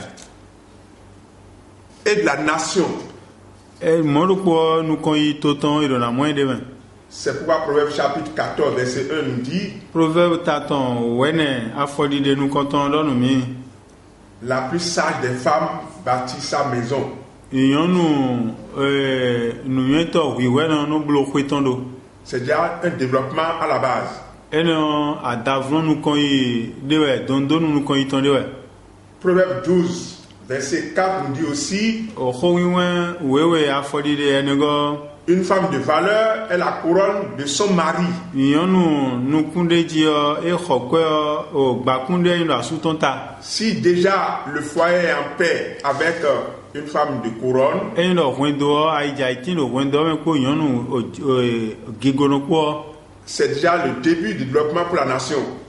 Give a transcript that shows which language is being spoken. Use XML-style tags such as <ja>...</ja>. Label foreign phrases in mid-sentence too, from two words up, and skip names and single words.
<fr>Et de la nation.</fr> <fon>Mɔɖokpɔ nu kɔn yi to tɔn yi ɖona mɔɛ ɖe me.</fon> <fr>C'est pourquoi Proverbe chapitre 14 verset 1 nous dit.</fr> <fon>Proverbe tatɔn wɛnɛ afɔɖiɖe nu kɔntɔn lɔnu mi.</fon> <fr>La plus sage des femmes bâtit sa maison.</fr> <fon>Nyɔnu nunyɛtɔ hui wɛnɛ nu blo xoetɔn do.</fon> <fr>C'est déjà un développement à la base.</fr> <fon>Eno adavlɔ nu kɔn yi ɖe wɛ dondonu nu kɔn yi tɔn ɖe wɛ.</fon> <fr>Proverbe 12 verset 4 nous dit aussi. Une femme de valeur est la couronne de son mari. Si déjà le foyer est en paix avec une femme de couronne, c'est déjà le début du développement pour la nation.</fr>